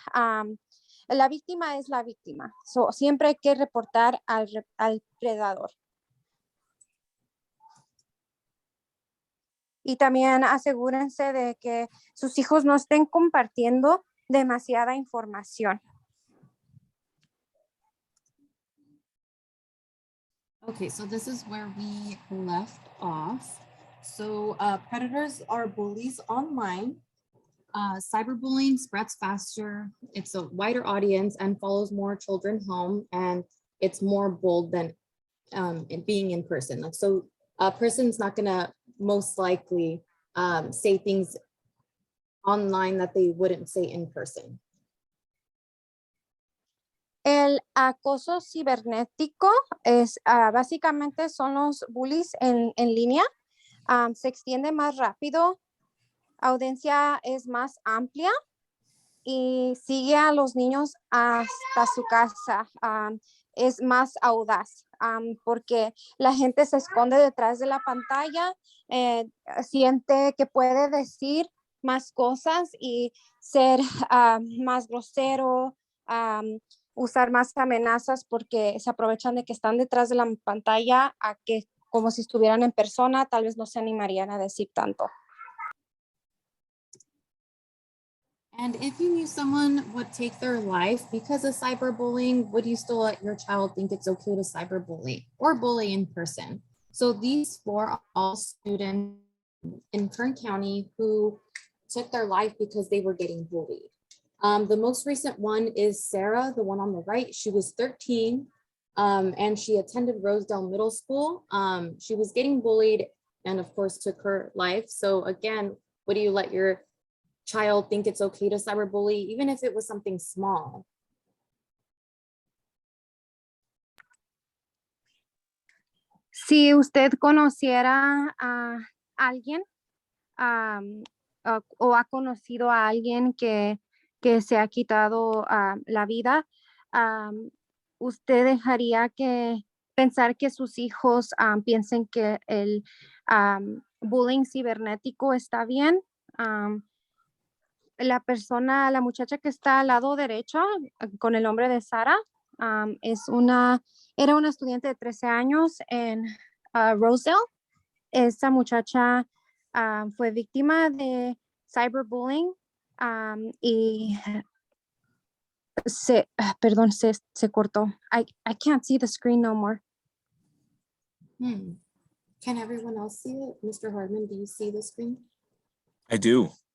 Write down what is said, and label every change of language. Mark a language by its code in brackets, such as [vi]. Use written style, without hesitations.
[es] La víctima es la víctima. Siempre hay que reportar al predador. Y también asegúrense de que sus hijos no estén compartiendo demasiada información. [en] Okay, so this is where we left off. So predators are bullies online. Cyberbullying spreads faster. It's a wider audience and follows more children home, and it's more bold than being in person. Like, so a person's not gonna most likely say things online that they wouldn't say in person. [es] El acoso cibernético es básicamente son los bullies en línea. Se extiende más rápido, audiencia es más amplia y sigue a los niños hasta su casa. Es más audaz porque la gente se esconde detrás de la pantalla, siente que puede decir más cosas y ser más grosero, usar más amenazas porque se aprovechan de que están detrás de la pantalla a que como si estuvieran en persona, tal vez no se animarían a decir tanto. [en] And if you knew someone would take their life because of cyberbullying, would you still let your child think it's okay to cyberbully or bully in person? So these 4 are all students in Kern County who took their life because they were getting bullied. The most recent one is Sarah, the one on the right. She was 13 and she attended Rosedale Middle School. She was getting bullied and of course took her life. So again, would you let your child think it's okay to cyberbully, even if it was something small? [es] Si usted conociera a alguien o ha conocido a alguien que se ha quitado la vida, usted dejaría que pensar que sus hijos piensen que el bullying cibernético está bien. La muchacha que está al lado derecho con el nombre de Sara, era una estudiante de 13 años en Rosedale. Esa muchacha fue víctima de cyberbullying y se cortó. [en] I can't see the screen no more. Can everyone else see it? Mr. Hardman, do you see the screen? I do.